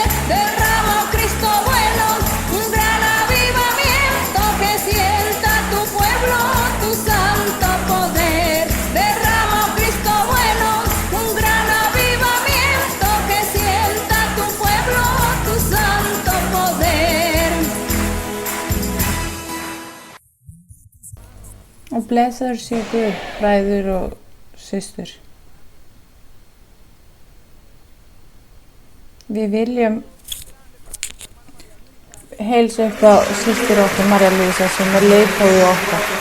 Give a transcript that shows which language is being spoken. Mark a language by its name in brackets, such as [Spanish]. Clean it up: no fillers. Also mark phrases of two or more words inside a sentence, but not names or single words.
[Spanish] Derrama, oh Cristo bueno, un gran avivamiento que sienta tu pueblo tu santo poder. Derrama, oh Cristo bueno, un gran avivamiento que sienta tu pueblo tu santo poder. [Icelandic] Og blessaður sé Guð, bræður og systur. Við viljum heilsa upp á systur okkar Maríu sem er leiðtogi okkar.